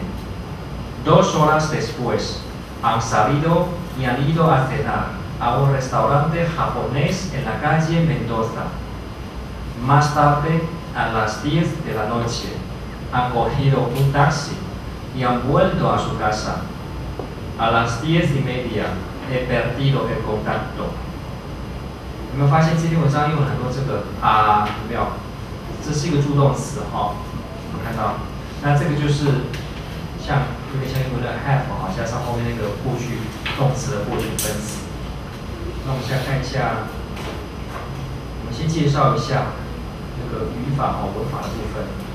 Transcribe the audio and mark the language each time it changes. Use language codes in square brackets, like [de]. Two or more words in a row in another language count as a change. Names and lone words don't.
[es] 2 horas después han salido y han ido a cenar a un restaurante japonés en la calle Mendoza. Más tarde, a las 10 de la noche, han cogido un taxi y han vuelto a su casa. A las 10:30 he perdido el contacto. [zh] 有没有发现这篇文章用了很多这个啊？有没有？这是一个助动词哈，有看到？那这个就是有点像英文的 have 哈，加上后面那个过去动词的过去分词。那我们现在看一下，我们先介绍一下那个语法和文法的部分。